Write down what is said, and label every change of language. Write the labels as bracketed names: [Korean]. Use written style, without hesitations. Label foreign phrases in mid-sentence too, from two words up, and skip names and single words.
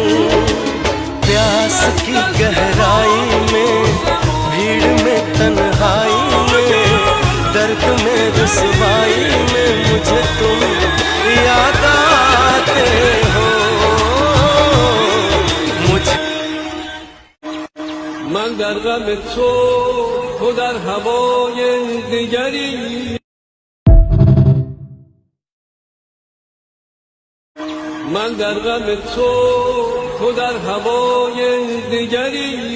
[Hindi] प्यास की गहराई में भीड़ में तन्हाई में दर्द में रुसवाई में मुझे तुम याद आते हो। मुझे [Persian] من در غم تو در هوای دیگری. من در غم تو در هوای دیگری.